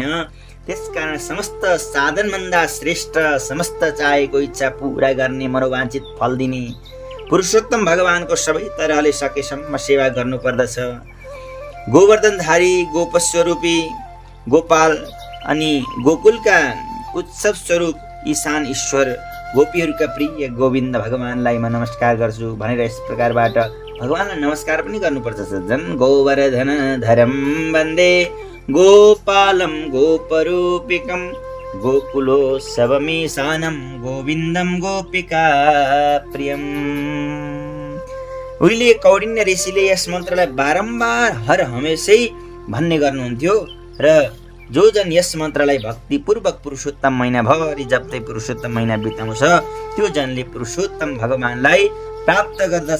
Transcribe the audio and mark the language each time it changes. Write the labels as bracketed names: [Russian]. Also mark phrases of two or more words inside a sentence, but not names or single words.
[Nepali] त्यसकारण समस्त साधनभन्दा श्रेष्ठ, समस्त चाहेको इच्छा पूरा गर्ने, मनोवाञ्छित फल दिने पुरुषोत्तम भगवानको सबै तरहले सकेसम्म सेवा गर्नुपर्दछ। गोवर्धनधारी, गोपस्वरूपी गोपाल अनि गोकुलका उत्सव स्वरूप ईशान ईश्वर गोपीहरूका प्रिय गोविन्द भगवानलाई म नमस्कार गर्छु भनेर यस प्रकारबाट भगवानलाई नमस्कार पनि गर्नुपर्छ। [Sanskrit] सज्जन, गोवर्धन धरम वन्दे गोपालम गोपरूपिकम गोकुलोत्सवमेशानं गोविन्दं गोपिका प्रियम। [Nepali] उहिले कौडिन्य ऋषिले यस मन्त्रलाई बारम्बार हर हमेशै भन्ने गर्नुहुन्थ्यो र जो जन यस मन्त्रलाई भक्तिपूर्वक पुरुषोत्तम महिनाभरि जप्दै पुरुषोत्तम महिना बिताउँछ त्यो जनले पुरुषोत्तम भगवानलाई प्राप्त गर्दछ।